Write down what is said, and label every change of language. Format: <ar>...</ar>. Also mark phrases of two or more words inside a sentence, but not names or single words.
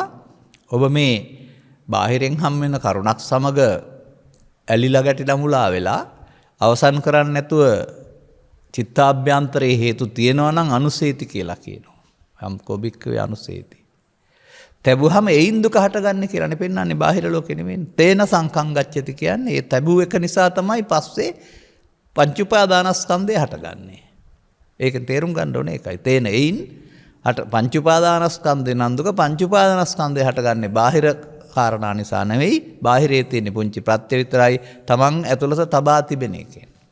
<si>ඔබ මේ බාහිරෙන් හම් වෙන කරුණක් සමග ඇලිලා ගැටිලා මුලා වෙලා අවසන් කරන්නේ නැතුව චිත්තාභ්‍යන්තරයේ හේතු තියෙනවා නම් අනුසේති කියලා කියනවා.</si> <pi>යම් කොබික්කවේ අනුසේති.</pi> <si>තැබුවහම එයින් දුක හටගන්නේ කියලානේ පෙන්වන්නේ බාහිර ලෝකෙ නෙමෙයි.</si> <pi>තේන සංකං ගච්ඡති</pi> <si>කියන්නේ ඒ තැබුව එක නිසා තමයි පස්සේ පංච උපාදානස්කන්ධය හටගන්නේ. ඒකෙන් තේරුම් ගන්න ඕනේ ඒකයි. තේන එයින් පංච උපාදානස්කන්ධේ නම් දුක පංච උපාදානස්කන්ධය හටගන්නේ බාහිර කාරණා නිසා නෙවෙයි. බාහිරේ තියෙන පුංචි ප්‍රත්‍ය විතරයි තමන් ඇතුළත තබා තිබෙන එකෙන්.</si>